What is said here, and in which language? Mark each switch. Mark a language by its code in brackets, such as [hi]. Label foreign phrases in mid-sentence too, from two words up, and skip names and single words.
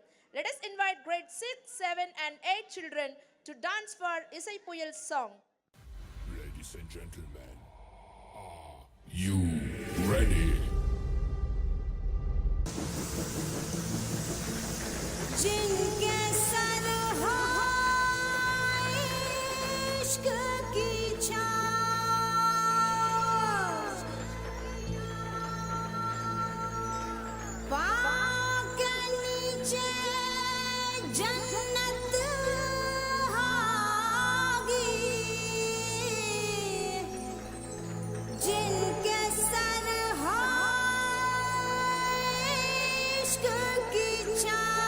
[en] Let us invite grade 6, 7 and 8 children to dance for Isaipuyal's song. Ladies and gentlemen, are you ready? [hi] जिनके सर हो इश्क की छाँव, पाँव के नीचे जन्नत होगी, जिनके सर हो इश्क की छाँव।